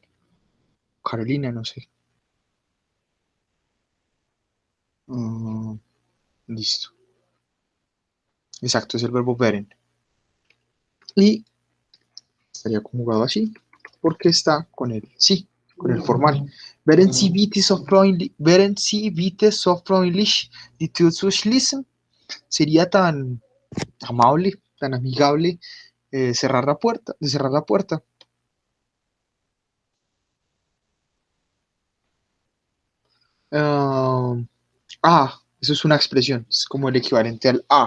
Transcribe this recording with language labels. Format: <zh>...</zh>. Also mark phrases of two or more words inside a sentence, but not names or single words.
<es>Carolina, no sé. Mm, listo. Exacto, es el verbo beren. Y estaría conjugado así, porque está con el sí, con el formal.</es> <de>Wären Sie bitte so freundlich, die Tür zu schließen?</de> <es>Sería tan amable, tan amigable cerrar la puerta, de cerrar la puerta. Ah, eso es una expresión, es como el equivalente al a.</es>